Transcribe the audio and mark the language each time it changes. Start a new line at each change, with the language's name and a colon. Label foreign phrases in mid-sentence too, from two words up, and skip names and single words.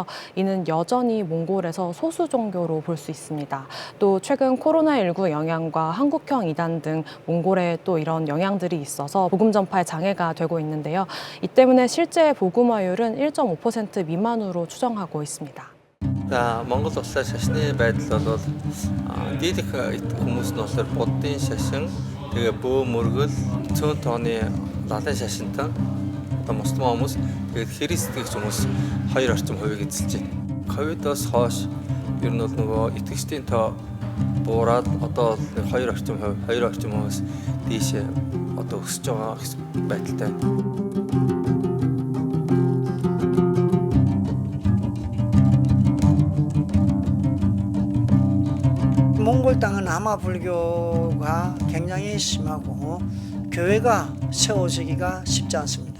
Korean: 이는 여전히 몽골에서 소수 종교로 볼 수 있습니다. 또 최근 코로나19 영향과 한국형 이단 등 몽골에 또 이런 영향들이 있어서 복음 전파에 장애가 되고 있는데요. 이 때문에 실제 복음화율은 1.5% 미만으로 추정하고 있습니다.
Mongolian: За Монгол улсаа шашны байдал бол дийлэх хүмүүс нь болохоор буддын шашин, тэгээ бөө мөргөл, цөөн тооны лалын шашинтан, одоо муслим хүмүүс, тэгээд християнч хүмүүс хоёр орчим хувийг эзэлж байна. Ковидоос хойш ер нь бол нөгөө итгэгчдийн тоо буураад одоо хоёр орчим хүмүүс дээшээ одоо өсөж байгаа байдалтай.
Korean: 몽골 땅은 아마 불교가 굉장히 심하고 교회가 세워지기가 쉽지 않습니다.